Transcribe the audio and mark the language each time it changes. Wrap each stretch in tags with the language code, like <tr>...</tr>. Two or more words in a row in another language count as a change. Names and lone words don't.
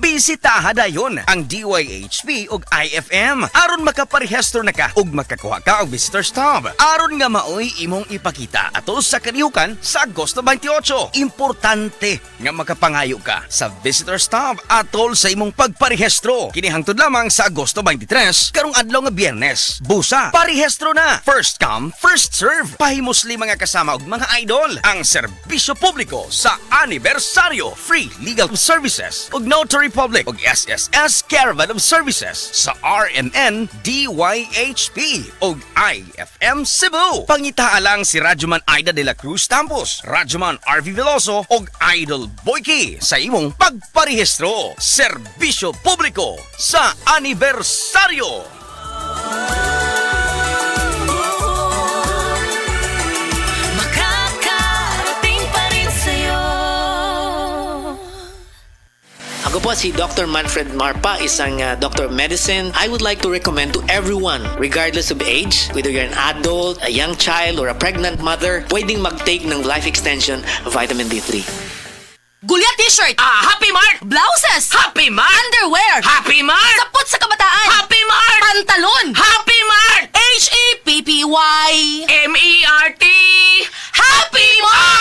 <ceb>Bisitaha dayon ang DYHP ug IFM aron makaparehistro na ka ug makakuha ka og visitor stub. Aron nga maoy imong ipakita atol sa kalihukan sa Agosto 28. Importante nga makapangayo ka sa visitor stub atol sa imong pagparehistro. Kini hangtod Lamang sa Agosto 23, karong adlaw nga Biyernes. Busa, parehistro na.</ceb> <en>First come, first serve.</en> <ceb>Pahimos mga kasama og mga idol. Ang serbisyo publiko sa anibersaryo.</ceb> <en>Free legal services</en> <ceb>ug</ceb> <en>notary public</en> <ceb>ug SSS Caravan of Services sa RMN DYHP ug IFM Cebu. Pangita lang si Radyoman Aida de la Cruz Campos, Radyoman RV Veloso ug Idol Boyki sa imong pagparehistro. Serbisyo publiko sa anibersaryo.</ceb> <tl>Makakarating pa rin sa'yo. Ako po si Dr.</tl> <en>Manfred Marpa,</en> <tl>isang</tl> <en>Doctor of Medicine. I would like to recommend to everyone, regardless of age, whether you're an adult, a young child, or a pregnant mother,</en> <tl>pwedeng mag-take ng Life Extension Vitamin D3.</tl> <ceb>Gulya t-shirt! Happy Mart! Blouses! Happy Mart! Underwear! Happy Mart! Sapot sa kabataan! Happy Mart! Pantalon! Happy Mart! H-A-P-P-Y! M-E-R-T! Happy Mart!</ceb>